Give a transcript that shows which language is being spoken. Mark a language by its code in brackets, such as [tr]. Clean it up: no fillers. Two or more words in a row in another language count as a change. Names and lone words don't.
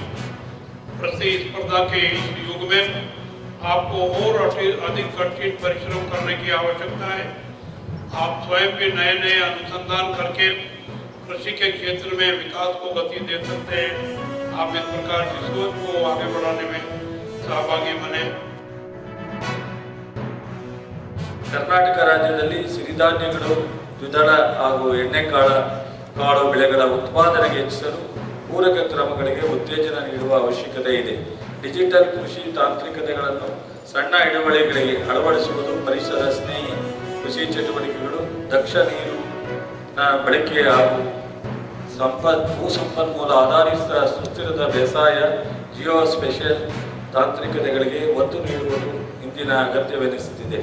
[hi] प्रतिस्पर्धा के इस युग में आपको और अधिक कठिन परिश्रम करने की आवश्यकता है. आप स्वयं भी नए अनुसंधान करके कृषि के क्षेत्र में विकास को गति दे सकते हैं. आप इस प्रकार की सोच को आगे बढ़ाने में सहभागी बने. [kn] ಕರ್ನಾಟಕ ರಾಜ್ಯದಲ್ಲಿ ಸಿರಿಧಾನ್ಯಗಳು, ದ್ವಿದಳ ಹಾಗೂ ಎಣ್ಣೆಕಾಳು ಬೆಳೆಗಳ ಉತ್ಪಾದನೆಗೆ ಹೆಚ್ಚಿಸಲು ಪೂರಕ ಕ್ರಮಗಳಿಗೆ ಉತ್ತೇಜನ ನೀಡುವ ಅವಶ್ಯಕತೆ ಇದೆ. ಡಿಜಿಟಲ್ ಕೃಷಿ ತಾಂತ್ರಿಕತೆಗಳನ್ನು ಸಣ್ಣ ಹಿಡುವಳಿಗಳಿಗೆ ಅಳವಡಿಸುವುದು, ಪರಿಸರ ಸ್ನೇಹಿ ಕೃಷಿ ಚಟುವಟಿಕೆಗಳು, ದಕ್ಷ ನೀರು ಬಳಕೆ ಹಾಗೂ ಭೂ ಸಂಪನ್ಮೂಲ ಆಧಾರಿತ ಸುಸ್ಥಿರದ ಬೇಸಾಯ, ಜಿಯೋ ಸ್ಪೇಷಿಯಲ್ ತಾಂತ್ರಿಕತೆಗಳಿಗೆ ಒತ್ತು ನೀಡುವುದು ಇಂದಿನ ಅಗತ್ಯವೆನಿಸುತ್ತಿದೆ.